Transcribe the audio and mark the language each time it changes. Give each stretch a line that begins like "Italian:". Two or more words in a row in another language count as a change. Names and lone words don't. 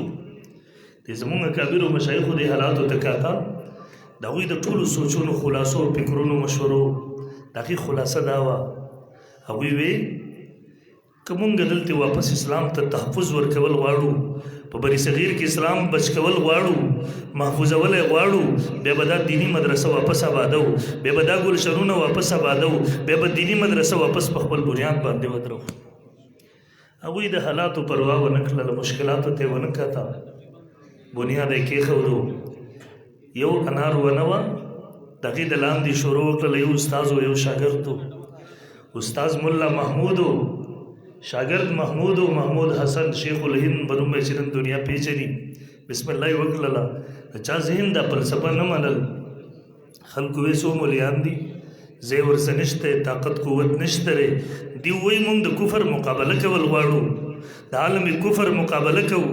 Pashto: د زمونږ کابیرو مشایخو د حالاتو ته کاکا د هغوی د ټولو سوچونو خلاصو فکرونو مشورو د هغې خلاصه دا وه، هغوی وی که مونږ دلته واپس اسلام ته تحفظ ورکول غواړو، په بری صغیر کې اسلام بچ کول غواړو، محفوظولی غواړو، بیا به دا دینی مدرسه واپس آبادو، بیا به دا ګلشنونه واپس آبادو، بیا به دینی مدرسه واپس په خپل بنیاد باندې ودرو. هغوی د حالاتو پروا ونه کړله، مشکلاتو ته ونه کته، بنیاد یې کېښودو. یو انار ونه وه، د هغې د لاندې شروع وکړله یو استاذ و یو شاګرد و. استاذ ملا محمود و، شاگرد محمود و محمود حسن شیخ الهند بنوم چې نن دنیا پیژني. بسم الله یې وکړله. د چا ذهن دا فلسفه نه منل. خلکو وی څو مولیان دي، ځای ورڅه نشته، طاقت قوت نشته دی. دوی وایي موږ د کفر مقابله کول غواړو، د عالم کفر مقابله کوو.